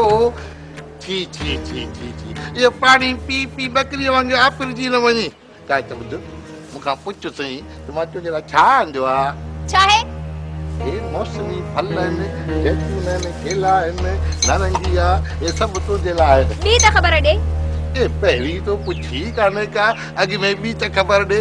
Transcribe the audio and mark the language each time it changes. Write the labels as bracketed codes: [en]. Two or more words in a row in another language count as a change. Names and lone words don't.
[sd] छी छी छी छी छी ये पानी पी पी बकरी वांगे आपिरजी न वञे। काय त ॿुध मूंखां पुछ सही त मां तुंहिंजे लाइ छा आंदियो आहे। छा आहे? हे मौसमी फल आहिनि, जैतून आहिनि, केला आहिनि, नारंगी आहे, ये सभु तुंहिंजे लाइ आहिनि। ॿी त ख़बर ॾे। ए पहिरीं तो पुछी कान्हे का अॻ में ॿी त ख़बर ॾे।